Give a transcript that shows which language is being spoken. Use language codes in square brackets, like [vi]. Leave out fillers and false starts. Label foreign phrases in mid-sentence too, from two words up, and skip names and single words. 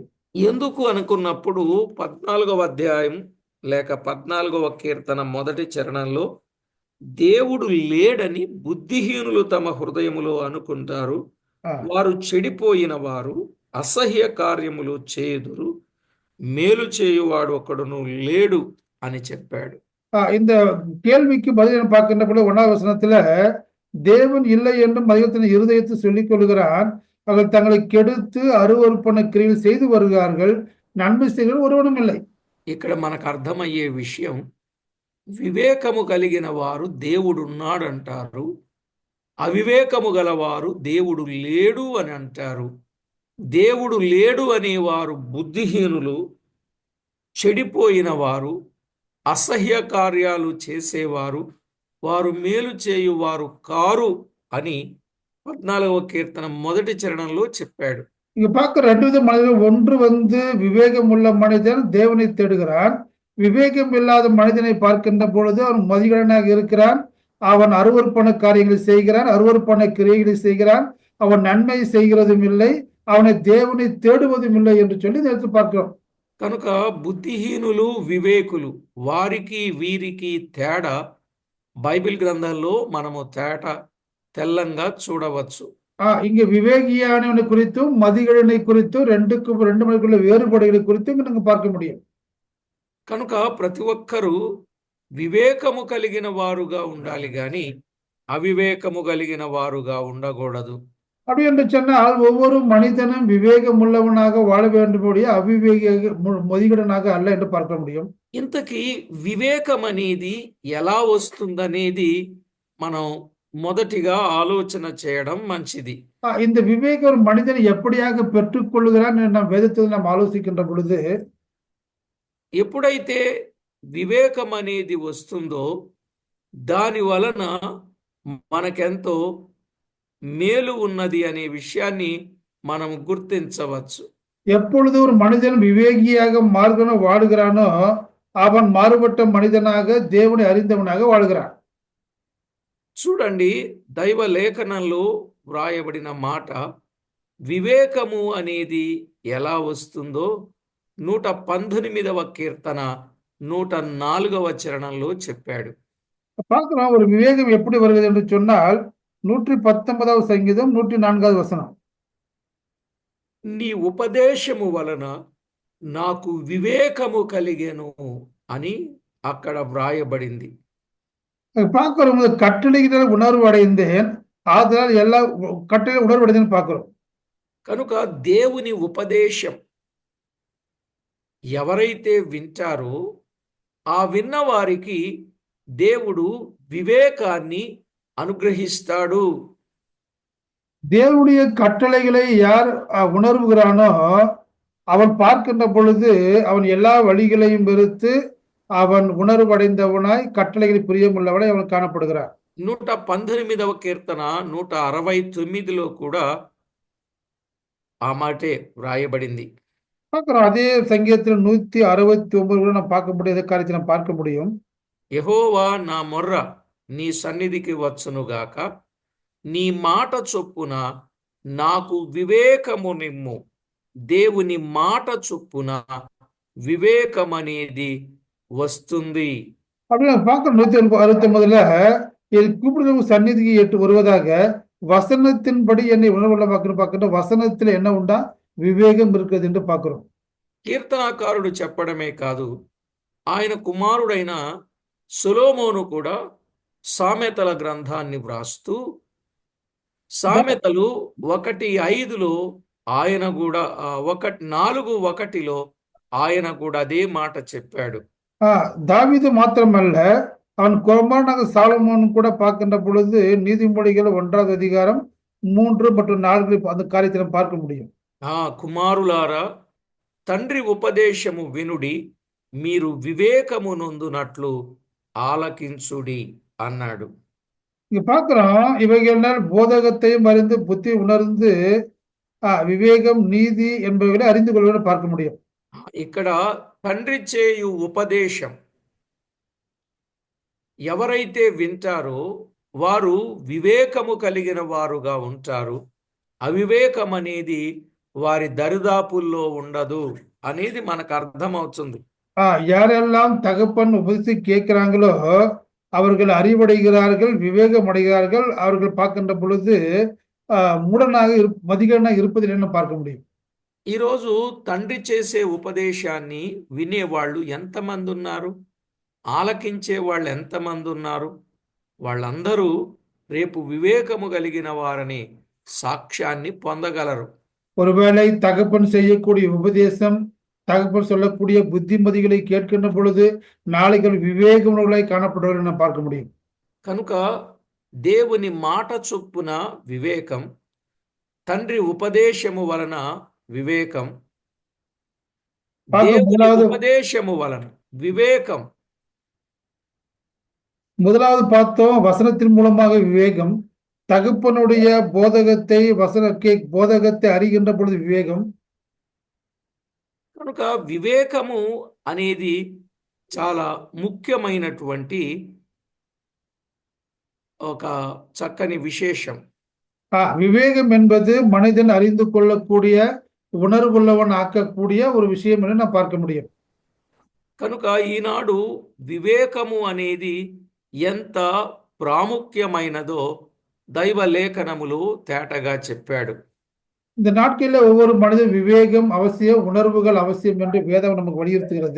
[te] ఎందుకు అనుకున్నప్పుడు 14వ అధ్యాయం లేక 14వ కీర్తన 1వ చరణంలో దేవుడు లేడని బుద్ధిహీనులు తమ హృదయములో అనుకుంటారు, వారు చెడిపోయిన వారు అసహ్య కార్యములు చేయుదురు, మేలు చేయువాడు ఒకడును లేడు అని చెప్పాడు. [ta] இந்த கேள்விக்கு பதில் பார்க்கின்ற பொழுது 1வது வசனத்துல தேவன் இல்லை என்றும் மனிதத்தின் இருதயத்தை சொல்லிக் கொள்கிறான். அவர்கள் தங்களை கெடுத்து அருவருப்பன கிரியைகள் செய்து வருகிறார்கள். நன்மை செய்கிற ஒருவனும் இல்லை. [te] ఇక్కడ మనకు అర్థమయ్యే విషయం, వివేకము కలిగిన వారు దేవుడున్నాడు అంటారు, అవివేకము గలవారు దేవుడు లేడు అని అంటారు. దేవుడు లేడు అనేవారు బుద్ధిహీనులు, చెడిపోయిన వారు, అసహ్య కార్యాలు చేసేవారు, వారు మేలు చేయువారు కారు అని 14వ కీర్తన మొదటి చరణంలో చెప్పాడు. [ta] இங்க பார்க்கிற 2 வித மனிதர்கள். ஒன்று விவேகம் உள்ள மனிதன் தேவனை தேடுகிறான். விவேகம் இல்லாத மனிதனை பார்க்கின்ற பொழுது அவன் மதிகடனாக இருக்கிறான். அவன் அருவருப்பான காரியங்களை செய்கிறான், அருவருப்பான கிரியைகளை செய்கிறான். அவன் நன்மை செய்கிறதும் இல்லை, அவனை தேவனை தேடுவதும் இல்லை என்று சொல்லி நேற்று பார்க்கிறோம். [te] కనుక బుద్ధిహీనులు, వివేకులు, వారికి వీరికి తేడా బైబిల్ గ్రంథంలో మనము తెల్లంగా చూడవచ్చు. [ta] இங்க விவேகியானவனை குறித்தும் மதிகடனை குறித்தும் ரெண்டு மணிக்குள்ள வேறுபாடுகளை குறித்தும் இங்க நாங்க பார்க்க முடியும். [te] కనుక ప్రతి ఒక్కరూ వివేకము కలిగిన వారుగా ఉండాలి గాని అవివేకము కలిగిన వారుగా ఉండకూడదు. [ta] அப்படி என்று சொன்னால் ஒவ்வொரு மனிதனும் விவேகம் உள்ளவனாக வாழ வேண்டும்படிய அவிவேக மதிகடனாக அல்ல என்று பார்க்க முடியும். [te] ఇంతకీ వివేకం అనేది ఎలా వస్తుందనేది మనం మొదటిగా ఆలోచన చేయడం మంచిది. [ta] இந்த விவேக ஒரு மனிதன் எப்படியாக பெற்றுக் கொள்ளுகிறான் நாம் வேதத்தில் நாம் ஆலோசிக்கின்ற பொழுது, [te] ఎప్పుడైతే వివేకం అనేది వస్తుందో దాని వలన మనకెంతో మేలు ఉన్నది అనే విషయాన్ని మనం గుర్తించవచ్చు. [ta] எப்பொழுது ஒரு மனிதன் விவேகியாக மார்கன வாழுகிறானோ அவன் மாறுபட்ட மனிதனாக దేవుని அறிந்தவனாக வாழ்கிறான். [te] చూడండి, దైవ లేఖనంలో వ్రాయబడిన మాట వివేకము అనేది ఎలా వస్తుందో 118వ కీర్తన 104వ చరణంలో చెప్పాడు. [ta] பார்க்கிறோம் ஒரு விவேகம் எப்படி வருகிறது என்று சொன்னால் [te] 119వ సంగీతం 104వ వచనం. నీ ఉపదేశము వలన నాకు వివేకము కలిగెను అని అక్కడ వ్రాయబడింది. [ta] பார்க்கிறோம் கட்டளையினால் உணர்வு அடைந்தேன், ஆதலால் எல்லா கட்டளை உணர்வு அடைந்தேன்னு பார்க்கிறோம். [te] కనుక దేవుని ఉపదేశం ఎవరైతే వింటారో ఆ విన్న వారికి దేవుడు వివేకాన్ని అనుగ్రహిస్తాడు. [ta] தேவனுடைய கட்டளைகளை யார் உணர்வுகிறானோ அவன் பார்க்கின்ற பொழுது அவன் எல்லா வழிகளையும் வெறுத்து அவன் உணர்வடைந்தவனாய் கட்டளைகள் பிரியமுள்ளவனாய் அவன் காணப்படுகிறான். [te] 118వ కీర్తన 169లో కూడా ఆ మాటే వ్రాయబడింది. [ta] பார்க்கிறோம் அதே சங்கீதத்தில் 169 கூட நாம் பார்க்க முடியும், காரியத்தை நாம் பார்க்க முடியும். [te] యెహోవా నా మొర్ర నీ సన్నిధికి వచ్చునుగాక, నీ మాట చొప్పున నాకు వివేకము నిమ్ము. దేవుని మాట చొప్పున వివేకమనేది వస్తుంది. [ta] அப்படி நம்ம பார்க்கிறோம் 169ல என் கூப்பிடுற சந்நிதிக்கு எட்டு வருவதாக வசனத்தின்படி என்னை உணர்வுள்ளமாக்கணும் பார்க்கின்ற వసనத்தில் என்ன [te] ఉందా వివేకం [ta] இருக்கிறது என்று பார்க்கிறோம். [te] కీర్తనాకారుడు చెప్పడమే కాదు, ఆయన కుమారుడైన సొలొమోను కూడా సామెతల గ్రంథాన్ని వ్రాస్తూ సామెతలు 1:5లో ఆయన కూడా 4:1లో ఆయన కూడా అదే మాట చెప్పాడు. [ta] தாவீது மாத்திரமல்ல, அவன் குமாரனாக சாலமோன் கூட பார்க்கின்ற பொழுது நீதிமொழிகள் 1வது அதிகாரம் 3 மற்றும் 4 அந்த காரியத்தை பார்க்க முடியும். [te] కుమారులారా, తండ్రి ఉపదేశము వినుడి, మీరు వివేకము నొందునట్లు ఆలకించుడి అన్నాడు. [ta] இங்க பார்க்கிறோம் இவைகளால் போதகத்தையும் அறிந்து புத்தி உணர்ந்து விவேகம் நீதி என்பவர்களை அறிந்து கொள்வதை பார்க்க முடியும். [te] ఇక్కడ తండ్రి చేయు ఉపదేశం ఎవరైతే వింటారో వారు వివేకము కలిగిన వారుగా ఉంటారు. అవివేకం అనేది వారి దరిదాపుల్లో ఉండదు అనేది మనకు అర్థమవుతుంది. [ta] யாரெல்லாம் தகப்பன் உபதேசி கேட்கிறாங்களோ அவர்கள் அறிவடைகிறார்கள், விவேகம் அடைகிறார்கள். அவர்கள் பார்க்கின்ற பொழுது மூடனாக மதிகடனாக இருப்பதில் என்ன பார்க்க முடியும். [te] ఈరోజు తండ్రి చేసే ఉపదేశాన్ని వినేవాళ్ళు ఎంతమంది ఉన్నారు? ఆలకించే వాళ్ళు ఎంతమంది ఉన్నారు? వాళ్ళందరూ రేపు వివేకము కలిగిన వారని సాక్ష్యాన్ని పొందగలరు. [ta] ஒருவேளை தகப்பன் செய்யக்கூடிய உபதேசம், தகப்பன் சொல்லக்கூடிய புத்திமதிகளை கேட்கின்ற பொழுது நாளைக்கு விவேகமுள்ளவர்களாய் காணப்படுவதை நாம் பார்க்க முடியும். [te] కనుక దేవుని మాట చొప్పున వివేకం, తండ్రి ఉపదేశము వలన వివేకం, [ta] பார்க்க [te] దేవుని [ta] முதலாவது [te] ఉపదేశము వలన వివేకం, [ta] முதலாவது பார்த்தோம் வசனத்தின் மூலமாக விவேகம், தகப்பனுடைய போதகத்தை போதகத்தை அறிகின்ற பொழுது விவேகம். [te] కనుక వివేకము అనేది చాలా ముఖ్యమైనటువంటి ఒక చక్కని విశేషం. [ta] விவேகம் என்பது மனிதன் அறிந்து கொள்ளக்கூடிய உணர்வுள்ளவன் ஆக்கக்கூடிய ஒரு விஷயம் என்று நாம் பார்க்க முடியும். [te] కనుక ఈనాడు వివేకము అనేది ఎంత ప్రాముఖ్యమైనదో దైవ లేఖనములు తేటగా చెప్పాడు. [ta] இந்த நாட்களில் ஒவ்வொரு மனிதன் விவேகம் அவசியம், உணர்வுகள் அவசியம் என்று வேதம் நமக்கு வலியுறுத்துகிறது.